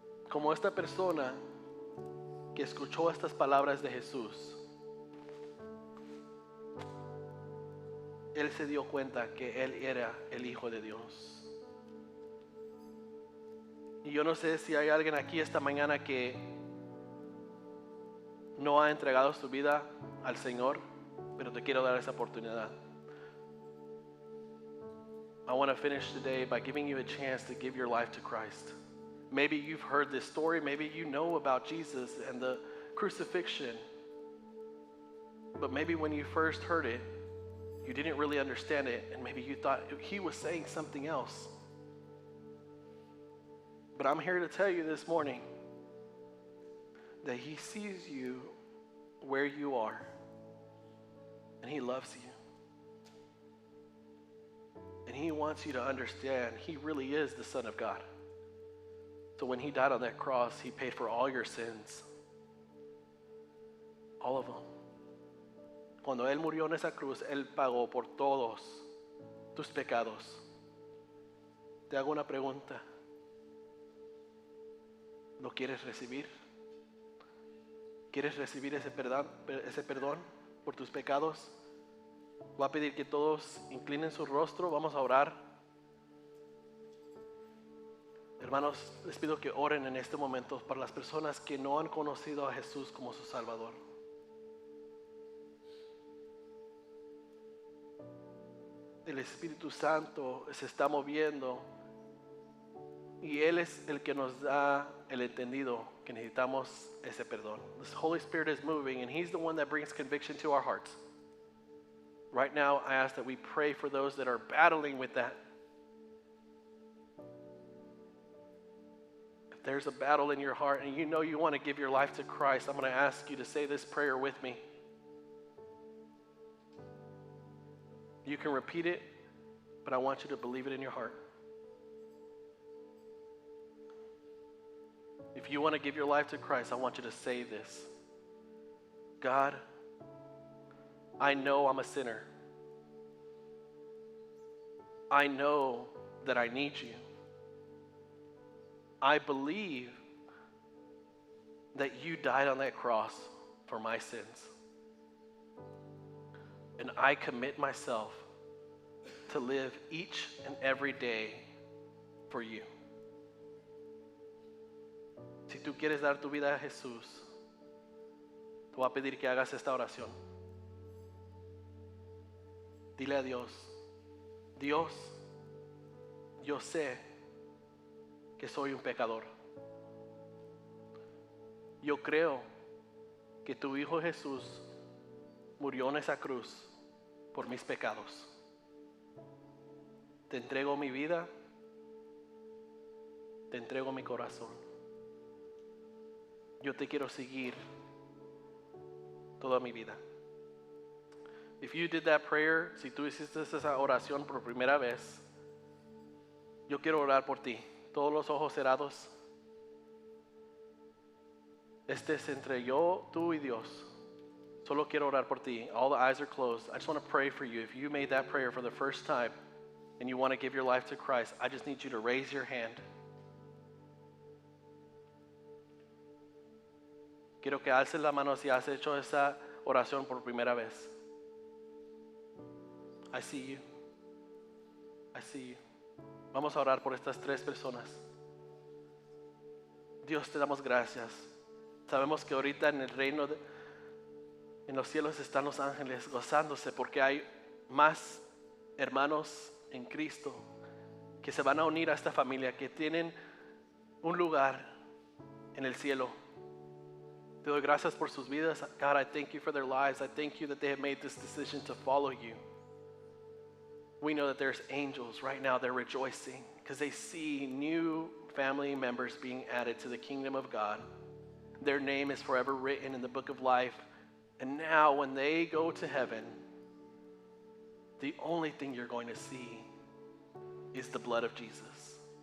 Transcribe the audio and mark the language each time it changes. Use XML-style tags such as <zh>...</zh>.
<es>Como esta persona que escuchó estas palabras de Jesús, él se dio cuenta que él era el Hijo de Dios. Y yo no sé si hay alguien aquí esta mañana que no ha entregado su vida al Señor, pero te quiero dar esa oportunidad.</es> <en>I want to finish today by giving you a chance to give your life to Christ. Maybe you've heard this story, maybe you know about Jesus and the crucifixion, but maybe when you first heard it, you didn't really understand it, and maybe you thought he was saying something else. But I'm here to tell you this morning that he sees you where you are, and he loves you. And he wants you to understand he really is the Son of God. So when he died on that cross, he paid for all your sins. All of them.</en> <es>Cuando él murió en esa cruz, él pagó por todos tus pecados. Te hago una pregunta. ¿Lo quieres recibir? ¿Quieres recibir ese perdón por tus pecados? Voy a pedir que todos inclinen su rostro. Vamos a orar. Hermanos, les pido que oren en este momento para las personas que no han conocido a Jesús como su Salvador. El Espíritu Santo se está moviendo y Él es el que nos da el entendido que necesitamos ese perdón.</es> <en>The Holy Spirit is moving and He's the one that brings conviction to our hearts. Right now, I ask that we pray for those that are battling with that. If there's a battle in your heart and you know you want to give your life to Christ, I'm going to ask you to say this prayer with me. You can repeat it, but I want you to believe it in your heart. If you want to give your life to Christ, I want you to say this. God, I know I'm a sinner. I know that I need you. I believe that you died on that cross for my sins. And I commit myself to live each and every day for you.</en> <es>Si tú quieres dar tu vida a Jesús, te voy a pedir que hagas esta oración. Dile a Dios, Dios, yo sé que soy un pecador. Yo creo que tu Hijo Jesús murió en esa cruz por mis pecados. Te entrego mi vida, te entrego mi corazón. Yo te quiero seguir toda mi vida.</es> <en>If you did that prayer,</en> <es>si tú hiciste esa oración por primera vez, yo quiero orar por ti. Todos los ojos cerrados. Este es entre yo, tú y Dios. Solo quiero orar por ti.</es> <en>All the eyes are closed. I just want to pray for you. If you made that prayer for the first time and you want to give your life to Christ, I just need you to raise your hand.</en> <es>Quiero que alces la mano si has hecho esa oración por primera vez.</es> <en>I see you. I see you.</en> <es>Vamos a orar por estas tres personas. Dios, te damos gracias. Sabemos que ahorita en el reino, en los cielos están los ángeles gozándose porque hay más hermanos en Cristo que se van a unir a esta familia, que tienen un lugar en el cielo. Te doy gracias por sus vidas.</es> <en>God, I thank you for their lives. I thank you that they have made this decision to follow you. We know that there's angels right now. They're rejoicing because they see new family members being added to the kingdom of God. Their name is forever written in the book of life. And now when they go to heaven, the only thing you're going to see is the blood of Jesus.</en>